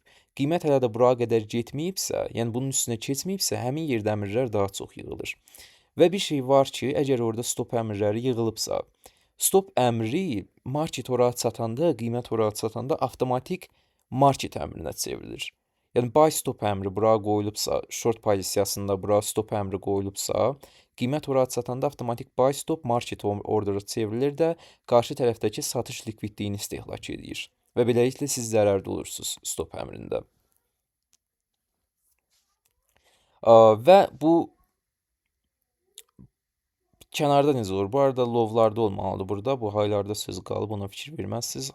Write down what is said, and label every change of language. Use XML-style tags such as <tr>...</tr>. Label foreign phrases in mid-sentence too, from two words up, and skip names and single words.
<az>Qiymət hələ də bura qədər getməyibsə, yəni bunun üstünə keçməyibsə, həmin yerdə əmrlər daha çox yığılır. Və bir şey var ki, əgər orada stop əmrləri yığılıbsa, stop əmri market ora çatanda, qiymət ora çatanda avtomatik market əmrinə çevrilir. Yəni</az> <en>buy stop</en> <az>əmri bura qoyulubsa, short pozisiyasında bura stop əmri qoyulubsa, qiymət ora çatanda avtomatik</az> <en>buy stop market ordera</en> <az>çevrilir də qarşı tərəfdəki satış likvidliyini istehlak edir. Və beləliklə siz zərərdə olursunuz stop əmrində. Və bu kənarda necə olur? Bu arada lovlarda olmalıdır burada. Bu highlarda söz qalıb, ona fikir verməzsiniz.</az>